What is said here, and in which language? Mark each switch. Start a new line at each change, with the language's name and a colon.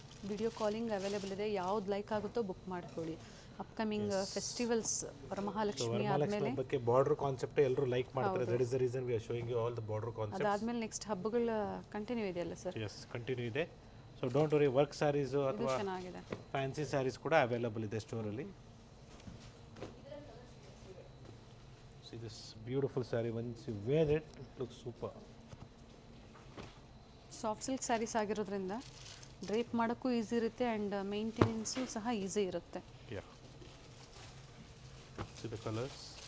Kannada: Video calling available ಇದೆ, ಯಾವ್ದು like ಆಗುತ್ತೋ ಬುಕ್ ಮಾಡ್ಕೊಳ್ಳಿ. ಅಪ್ಕಮಿಂಗ್ ಫೆಸ್ಟಿವಲ್ಸ್ ವರಮಹಾಲಕ್ಷ್ಮಿ ಆದಮೇಲೆ ಬಗ್ಗೆ ಬಾರ್ಡರ್ ಕಾನ್ಸೆಪ್ಟ್ ಎಲ್ಲರೂ ಲೈಕ್ ಮಾಡ್ತಾರೆ.
English: That is the reason we are showing you all the border concept.
Kannada: ಅದಾದಮೇಲೆ ನೆಕ್ಸ್ಟ್ ಹಬ್ಬಗಳ ಕಂಟಿನ್ಯೂ ಇದೆಯಲ್ಲ ಸರ್?
English: Yes, continue ಇದೆ. So don't worry, work saris
Kannada: ಇದು ಅಥವಾ ಚೆನ್ನಾಗಿದೆ. ಫ್ಯಾನ್ಸಿ ಸ್ಯಾರೀಸ್ ಕೂಡ ಅವೈಲೇಬಲ್ ಇದೆ ಸ್ಟೋರಲ್ಲಿ.
English: See this beautiful saree, once you wear it, it looks super.
Kannada: Soft silk saris ಆಗಿರೋದ್ರಿಂದ ಡ್ರೇಪ್ ಮಾಡೋಕ್ಕೂ ಈಸಿ ಇರುತ್ತೆ ಆ್ಯಂಡ್ ಮೇಂಟೆನೆನ್ಸು ಸಹ ಈಸಿ ಇರುತ್ತೆ.
English: Yeah. See the colors.